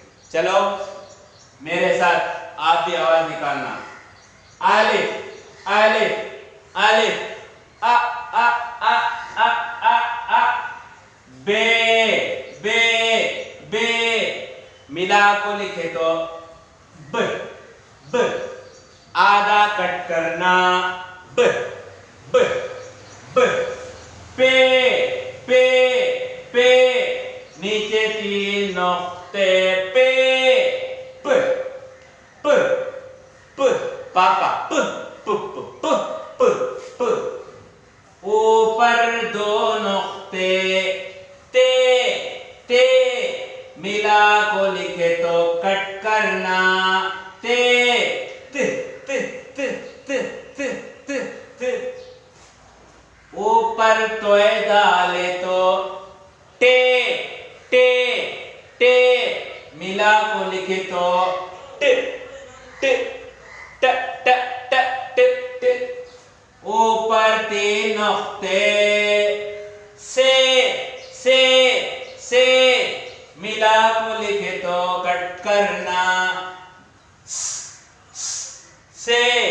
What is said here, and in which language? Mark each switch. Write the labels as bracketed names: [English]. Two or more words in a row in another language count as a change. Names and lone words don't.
[Urdu] چلو میرے ساتھ آپ بھی آواز نکالنا، الف الف الف ا ا ا ا ا ا بے بے بے، ملا کو لکھے تو ب ب، آدھا کٹ کرنا ب ب ب، پے پے پے، نیچے تین نقطے پے پ پ پ، پاپا پ پ پ پ پ، اوپر دو نقطے تے تے، ملا کو لکھے تو کٹ کرنا تے ت ت ت ت ت ت ت، اوپر توئے ڈالے تو ٹے ٹے ٹے، ملا کو لکھے تو ٹ ٹ ٹ ٹ ٹ ٹ ٹ، اوپر تین نقطے سے سے سے، ملا کو لکھے تو کٹ کرنا سے۔